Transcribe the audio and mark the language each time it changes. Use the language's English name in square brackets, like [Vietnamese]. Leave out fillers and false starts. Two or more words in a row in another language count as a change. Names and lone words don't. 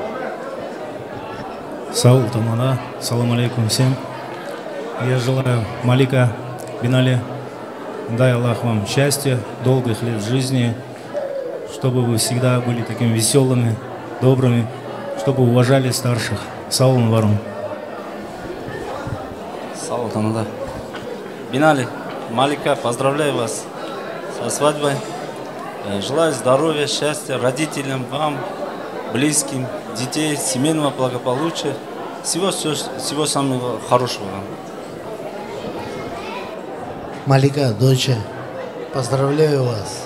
[Russian] Саул Тамара, [Arabic] سلام عليكم [Russian] всем. Я желаю Малика, Бинали, Дай Аллах вам счастья, долгих лет жизни, чтобы вы всегда были такими веселыми, добрыми, чтобы уважали старших. [Azerbaijani] Sağ olun, var olun. Sağ ol, Tanrı. [Russian] Бинали, Малика, поздравляю вас со свадьбой. Желаю здоровья, счастья родителям, вам, близким, детей, семейного благополучия. Всего самого хорошего вам. Малика, доча, поздравляю вас.